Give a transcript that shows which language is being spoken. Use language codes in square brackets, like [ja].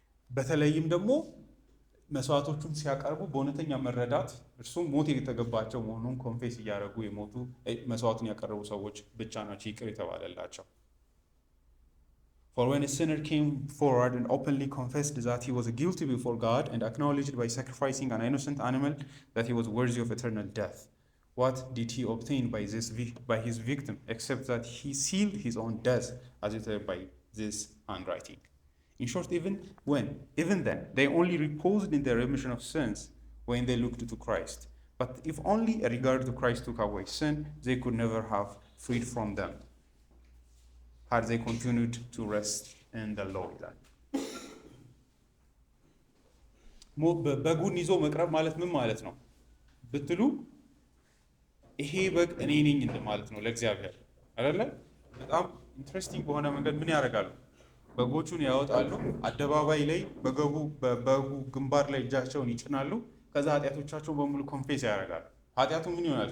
[am] በተለይም ደግሞ መስዋዕቶቹን ሲያቀርቡ በእውነተኛ መረዳት እርሱም ሞት የተገባቸው መሆኑን ኮንፌስ እያደረጉ የሞቱ መስዋዕቱን ያቀረቡ ሰዎች ብቻ ናቸው ይቅር የተባለላቸው። [en] For when a sinner came forward and openly confessed that he was guilty before God and acknowledged by sacrificing an innocent animal that he was worthy of eternal death, what did he obtain by his victim except that he sealed his own death as it were by this handwriting? In short, even then, they only reposed in the remission of sins when they looked to Christ. But if only a regard to Christ took away sin, they could never have freed from them, had they continued to rest in the law. [am] በጉን ይዞ መቅረብ ማለት ምን ማለት ነው ብትሉ፣ ይሄ በግ እኔ ነኝ እንደማለት ነው ለእግዚአብሔር አይደለ? በጣም ኢንትረስቲንግ በሆነ መንገድ ምን ያደርጋሉ? በጎቹን ያወጣሉ፣ አደባባይ ላይ በበጉ ግንባር ላይ እጃቸውን ይጭናሉ። ከዛ ኃጢአቶቻቸው በሙሉ ኮንፌስ ያደርጋሉ። ኃጢአቱ ምን ይሆናል?